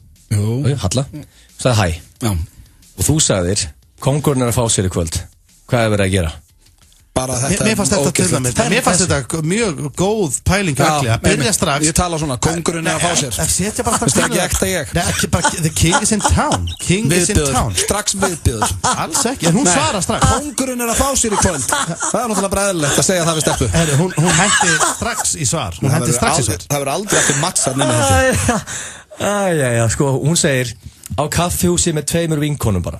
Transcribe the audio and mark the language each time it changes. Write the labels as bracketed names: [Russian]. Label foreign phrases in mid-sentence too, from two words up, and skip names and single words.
[Icelandic] Jú. Halla, sagði hæ. Já. Og þú sagðir, kóngurinn er að fá sér í kvöld. Hvað er verið að gera? Mér fannst þetta til dæmis. Mér fannst þetta mjög góð pæling að byrja strax. Ég tala svona, kóngurinn er að fá sér. Setja bara strax. Það er ekki ekta ég. Nei, ekki bara, [English] the king is in town. King is in town. [Icelandic] Strax viðbjöður. Alls ekki, en hún svarar strax. Kóngurinn er að fá sér í kvöld. Það er náttúrulega bara eðlilegt að segja það við stelpu. Hún hendi strax í svar. Það verður aldrei eftir mattsar nema þetta. Sko, hún segir á kaffihúsi með 2 vinkonum bara.